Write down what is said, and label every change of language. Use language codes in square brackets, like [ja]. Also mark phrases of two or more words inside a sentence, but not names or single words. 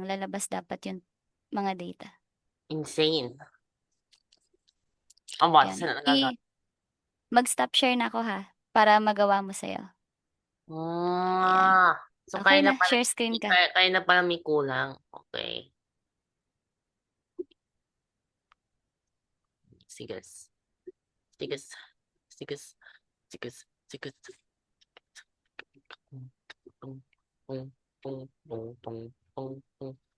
[tl] Lalabas dapat yung mga data. Insane. Ang boss, Yan. saan nagagawa? Mag- [en] stop share [tl] na ako ha. Para magawa mo sa'yo. Ayan. Ah, so Okay na. [en] Share screen [tl] ka. kaya na pala may kulang. Okay. Sigas. Sigas. Sigas. Sigas. Sigas. Tung, tung, tung, tung, tung, tung, tung, tung.